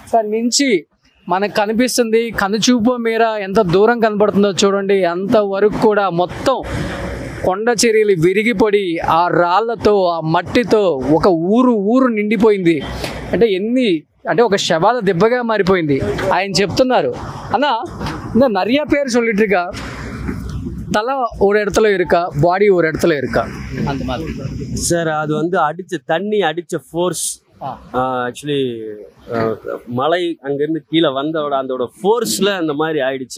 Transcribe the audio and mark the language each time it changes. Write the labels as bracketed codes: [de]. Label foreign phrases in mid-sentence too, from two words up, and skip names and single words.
[te] అక్కడి నుంచి మనకు కనిపిస్తుంది, కనుచూపు మేర ఎంత దూరం కనబడుతుందో చూడండి. అంతవరకు కూడా మొత్తం కొండ చర్యలు విరిగిపడి ఆ రాళ్లతో ఆ మట్టితో ఒక ఊరు నిండిపోయింది. అంటే ఒక శవాల దెబ్బగా మారిపోయింది. ఆయన చెప్తున్నారు, అన్నా [ta] இந்த நிறைய பேர் சொல்லிட்டு இருக்கா தலை ஒரு இடத்துல இருக்கா, பாடி ஒரு இடத்துல இருக்கா, அந்த மாதிரி. சார் அது வந்து தண்ணி அடிச்ச [en] force actually [ta] மலை அங்கேருந்து கீழே வந்தோட அதோட ஃபோர்ஸில் அந்த மாதிரி ஆயிடுச்சு.